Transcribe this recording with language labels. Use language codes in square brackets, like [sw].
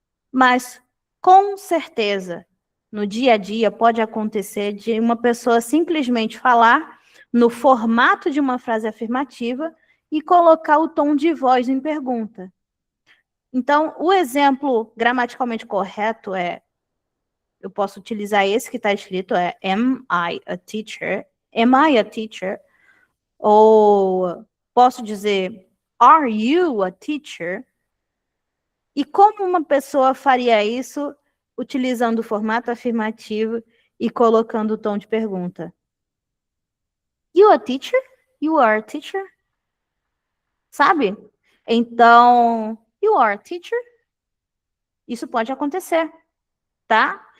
[pt] Mas, com certeza, no dia a dia pode acontecer de uma pessoa simplesmente falar no formato de uma frase afirmativa e colocar o tom de voz em pergunta. Então, o exemplo gramaticalmente correto eu posso utilizar esse que está escrito, [en] am I a teacher? Am I a teacher? [pt] Ou posso dizer, [en] are you a teacher? [pt] E como uma pessoa faria isso utilizando o formato afirmativo e colocando o tom de pergunta? [en] You a teacher? You are a teacher? Sabe? [pt] Então, [en] you are a teacher? [pt] Isso pode acontecer, tá?